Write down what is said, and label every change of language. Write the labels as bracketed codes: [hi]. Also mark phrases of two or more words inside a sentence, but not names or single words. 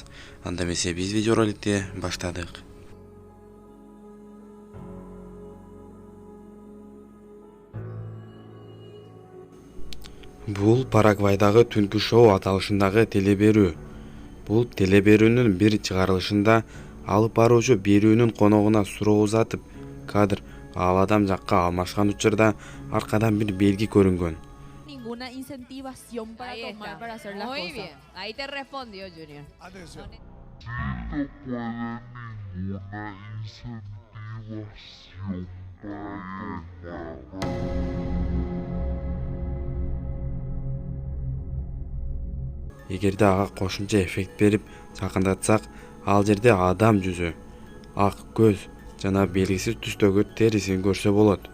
[ky] Анда эмесе биз видеороликти баштадык. Бул Парагвайдагы түнкү шоу аталышындагы телеберүү. Бул телеберүүнүн бир чыгарылышында алып баруучу берүүнүн коногуна суроо узатып, кадр ал адам жакка алмашкан учурда аркадан бир белги көрүнгөн. [es] Ninguna incentivación para Ahí tomar, está. para hacer las Muy cosas. bien. Ahí te respondió, Junior. Atención. [ky] Эгерде ага кошумча эффект берип жакындатсак, ал жерде адам жүзү, ак көз жана белгисиз түстөгү терисин көрсө болот.